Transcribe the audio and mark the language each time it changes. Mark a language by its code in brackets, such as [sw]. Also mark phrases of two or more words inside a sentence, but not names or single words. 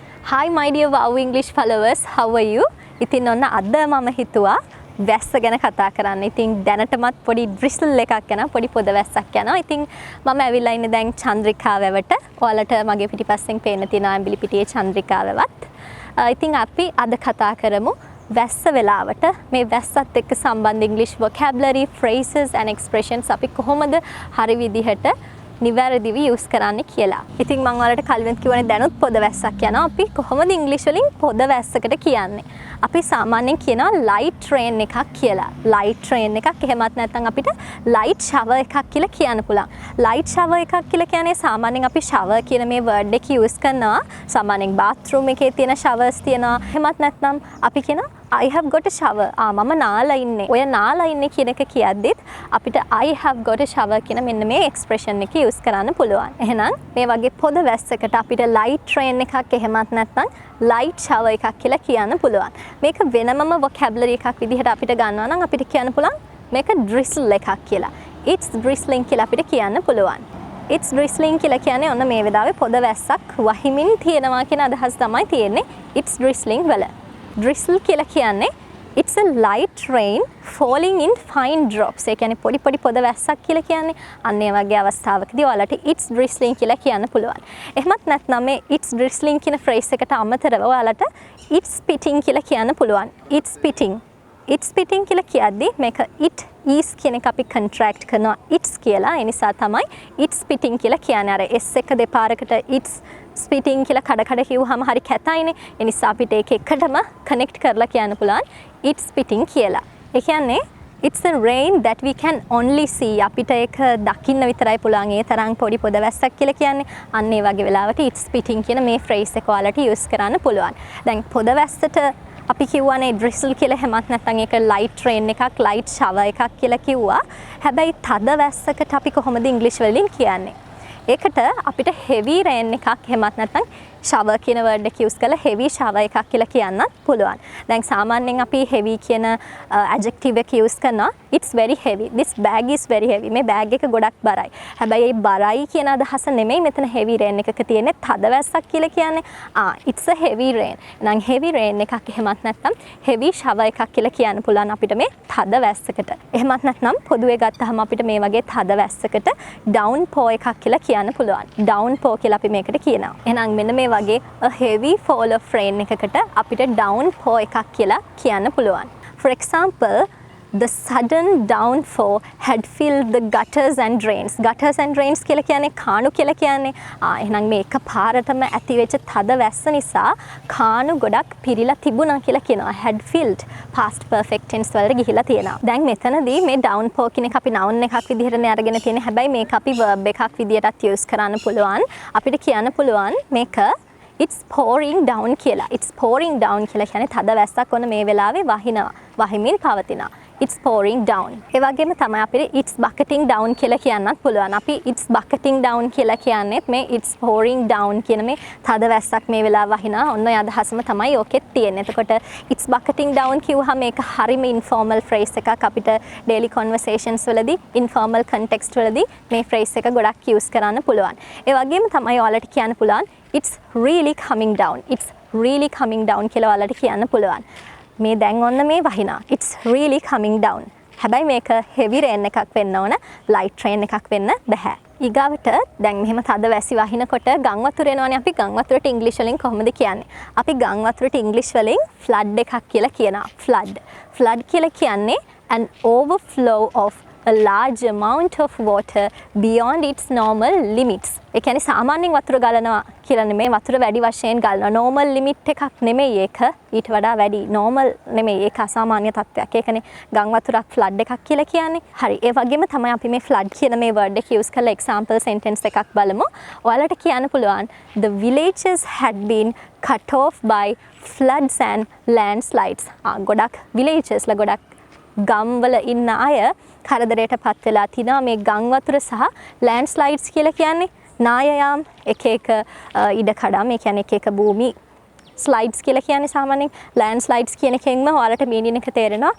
[en] Hi my dear Wow English followers, how are you? [si] ඉතින් ඔන්න අද මම හිතුවා වැස්ස ගැන කතා කරන්න. ඉතින් දැනටමත් පොඩි drizzle එකක් යනවා, පොඩි පොද වැස්සක් යනවා. ඉතින් මම ඇවිල්ලා ඉන්නේ දැන් චන්ද්‍රිකා වැවට. ඔයාලට මගේ පිටිපස්සෙන් පේන්න තියෙන ඇඹිලි පිටියේ චන්ද්‍රිකා වැවත්. ඉතින් අපි අද කතා කරමු වැස්ස වෙලාවට මේ වැස්සත් එක්ක සම්බන්ධ [en] English vocabulary, phrases and expressions [si] අපි කොහොමද හරි විදිහට නිවැරදිව යූස් කරන්න කියලා. ඉතින් මම ඔයාලට කලින් කිව්වනේ දැනුත් පොද වැස්සක් යනවා. අපි කොහොමද ඉංග්‍රීසි වලින් පොද වැස්සකට කියන්නේ? අපි සාමාන්‍යයෙන් කියනවා [en] light train [si] එකක් කියලා. [en] light train [si] එකක් එහෙමත් නැත්නම් අපිට [en] light shower [si] එකක් කියලා කියන්න පුළුවන්. [en] light shower [si] එකක් කියලා කියන්නේ සාමාන්‍යයෙන් අපි shower කියන මේ word එක use කරනවා. සාමාන්‍යයෙන් bathroom එකේ තියෙන showers තියෙනවා. එහෙමත් නැත්නම් අපි කියනවා [en] I have got a shower. [si] මම නාලා ඉන්නේ. ඔය නාලා ඉන්නේ කියන එක කියද්දිත් අපිට [en] I have got a shower [si] කියන මෙන්න මේ expression එක use කරන්න පුළුවන්. එහෙනම් මේ වගේ පොද වැස්සකට අපිට [en] light train [si] එකක් එහෙමත් නැත්නම් [en] light shower [si] එකක් කියලා කියන්න පුළුවන්. මේක වෙනමම vocabulary එකක් විදිහට අපිට ගන්නවා නම් අපිට කියන්න පුළුවන් මේක drizzle එකක් කියලා. [en] It's drizzling [si] කියලා අපිට කියන්න පුළුවන්. [en] It's drizzling [si] කියලා කියන්නේ ඔන්න මේ වෙලාවේ පොද වැස්සක් වහිමින් තියෙනවා කියන අදහස තමයි තියෙන්නේ. [en] It's drizzling වල. Drizzle [si] කියලා කියන්නේ [en] it's a light rain falling in fine drops. [si] ඒ කියන්නේ පොඩි පොඩි පොද වැස්සක් කියලා කියන්නේ. අන්න ඒ වගේ අවස්ථාවකදී ඔයාලට [en] it's drizzling [si] කියලා කියන්න පුළුවන්. එහෙමත් නැත්නම් මේ [en] it's drizzling [si] කියන phrase එකට අමතරව ඔයාලට [en] it's spitting [si] කියලා කියන්න පුළුවන්. [en] It's spitting. It's spitting [si] කියලා කියද්දී මේක [en] it is [si] කියන එක අපි contract කරනවා it's කියලා. ඒ නිසා තමයි [en] it's spitting [si] කියලා කියන්නේ. අර s එක දෙපාරකට [en] it's spitting [si] කියලා කඩ කිව්වහම හරි කැතයිනේ. ඒ නිසා අපිට ඒක එකටම connect කරලා කියන්න පුළුවන් [en] it's spitting [si] කියලා. ඒ කියන්නේ [en] it's a rain that we can only see. [si] අපිට ඒක දකින්න විතරයි පුළුවන්. ඒ තරම් පොඩි පොද වැස්සක් කියලා කියන්නේ. අන්න ඒ වගේ වෙලාවට [en] it's spitting [si] කියන මේ phrase එක ඔයාලට use කරන්න පුළුවන්. දැන් පොද වැස්සට අපි කියවනේ drizzle කියලා හැමත් නැත්නම් ඒක [en] light rain [si] එකක්, [en] light shower [si] එකක් කියලා කිව්වා. හැබැයි තද වැස්සකට අපි කොහොමද ඉංග්‍රීසි වලින් කියන්නේ? ඒකට අපිට [en] heavy rain [si] එකක් එහෙමත් නැත්නම් shower කියන word එක use කරලා [en] heavy shower [si] එකක් කියලා කියන්නත් පුළුවන්. දැන් සාමාන්‍යයෙන් අපි heavy කියන adjective එක use කරනවා [en] it's very heavy. This bag is very heavy. [si] මේ bag එක ගොඩක් බරයි. හැබැයි මේ බරයි කියන අදහස නෙමෙයි මෙතන [en] heavy rain [si] එකක තියෙන්නේ තද වැස්සක් කියලා කියන්නේ. [en] It's a heavy rain. [si] නම් [en] heavy rain [si] එකක් එහෙමත් නැත්නම් [en] heavy shower [si] එකක් කියලා කියන්න පුළුවන් අපිට මේ තද වැස්සකට. එහෙමත් නැත්නම් පොදුවේ ගත්තහම අපිට මේ වගේ තද වැස්සකට downpour එකක් කියලා කියන්න පුළුවන්. downpour කියලා අපි මේකට කියනවා. එහෙනම් මෙන්න මේ වගේ [en] a heavy fall of rain [si] එකකට අපිට downpour එකක් කියලා කියන්න පුළුවන්. [en] For example, the sudden downpour had filled the gutters and drains. Gutters and drains [si] කියලා කියන්නේ කාණු කියලා කියන්නේ. එහෙනම් මේ එකපාරටම ඇති වෙච්ච තද වැස්ස නිසා කාණු ගොඩක් පිරීලා තිබුණා කියලා කියනවා. [en] had filled past perfect tense [si] වලට ගිහිලා තියෙනවා. දැන් මෙතනදී මේ downpour කියන එක අපි noun එකක් විදිහටනේ අරගෙන තියෙන්නේ. හැබැයි මේක අපි verb එකක් විදිහටත් use කරන්න පුළුවන්. අපිට කියන්න පුළුවන් මේක [en] it's pouring down [si] කියලා. [en] It's pouring down [si] කියලා කියන්නේ තද වැස්සක් ඔන්න මේ වෙලාවේ වහිනවා. වහිමින් පවතිනවා. [en] It's pouring down. [si] ඒ වගේම තමයි අපිට [en] it's bucketing down [si] කියලා කියන්නත් පුළුවන්. අපි [en] it's bucketing down [si] කියලා කියන්නේත් මේ [en] it's pouring down [si] කියන මේ තද වැස්සක් මේ වෙලාව වහිනවා. ඔන්න ඔය අදහසම තමයි ඕකෙත් තියෙන්නේ. එතකොට [en] it's bucketing down [si] කිව්වහම මේක හරිම [en] informal phrase [si] එකක්. අපිට [en] daily conversations [si] වලදී [en] informal context [si] වලදී මේ phrase එක ගොඩක් use කරන්න පුළුවන්. ඒ වගේම තමයි ඔයාලට කියන්න පුළුවන් [en] it's really coming down. It's really coming down [si] කියලා ඔයාලට කියන්න පුළුවන්. මේ දැන් ඔන්න මේ වහිනා. [en] It's really coming down. [si] හැබැයි මේක [en] heavy rain [si] එකක් වෙන්න ඕන, [en] light rain [si] එකක් වෙන්න බෑ. ඊගාවට දැන් මෙහෙම තද වැසි වහිනකොට ගම් වතුර එනවනේ. අපි ගම් වතුරට ඉංග්‍රීසි වලින් කොහොමද කියන්නේ? අපි ගම් වතුරට ඉංග්‍රීසි වලින් flood එකක් කියලා කියනවා. flood. [en] flood [si] කියලා කියන්නේ [en] an overflow of a large amount of water beyond its normal limits. [si] ඒ කියන්නේ සාමාන්‍යයෙන් වතුර ගලනවා කියලා නෙමෙයි, වතුර වැඩි වශයෙන් ගලනවා. [en] normal limit [si] එකක් නෙමෙයි ඒක. ඊට වඩා වැඩි. normal නෙමෙයි. ඒක අසාමාන්‍ය තත්ත්වයක්. ඒකනේ ගම් වතුරක් flood එකක් කියලා කියන්නේ. හරි. ඒ වගේම තමයි අපි මේ flood කියන මේ word එක use කරලා [en] example sentence [si] එකක් බලමු. ඔයාලට කියන්න පුළුවන් [en] the villages had been cut off by floods and landslides. [si] ගොඩක් villages ලා ගොඩක් ගම්වල ඉන්න අය කරදරයට පත් වෙලා තිනවා මේ ගම් වතුර සහ ලෑන්ඩ්ස්ලයිඩ්ස් කියලා කියන්නේ නායයාම් එක ඉඩකඩම්. ඒ කියන්නේ එක භූමි ස්ලයිඩ්ස් කියලා කියන්නේ සාමාන්‍යයෙන් ලෑන්ඩ්ස්ලයිඩ්ස් කියන එකෙන්ම ඔයාලට මීනින් එක තේරෙනවා.